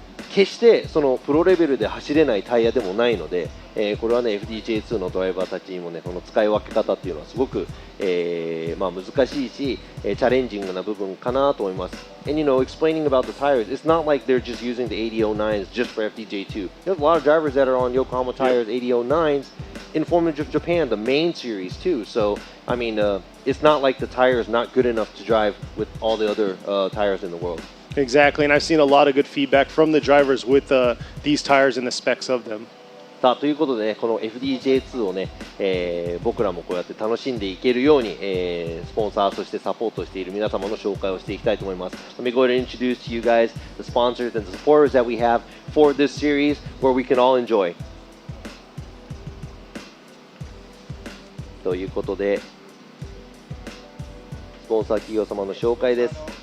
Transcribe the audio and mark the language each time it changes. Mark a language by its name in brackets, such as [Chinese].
[Japanese] 決してそのプロレベルで走れないタイヤでもないので、これはね FDJ2 のドライバーたちにもねこの使い分け方っていうのはすごく、難しいし、チャレンジングな部分かなと思います。 [English] And explaining about the tires, it's not like they're just using the 8009s just for FDJ2. There's a lot of drivers that are on Yokohama tires 8009s in Formula Drift Japan, the main series too. So it's not like the tire is not good enough to drive with all the other tires in the world. Exactly, and I've seen a lot of good feedback from the drivers with these tires and the specs of them. [Japanese] さあということで、ね、この FDJ2 をね、僕らもこうやって楽しんでいけるように、スポンサーそしてサポートしている皆様の紹介をしていきたいと思います。 [English] Let me go ahead and introduce to you guys the sponsors and the supporters that we have for this series where we can all enjoy. [Japanese] ということで、スポンサー企業様の紹介です。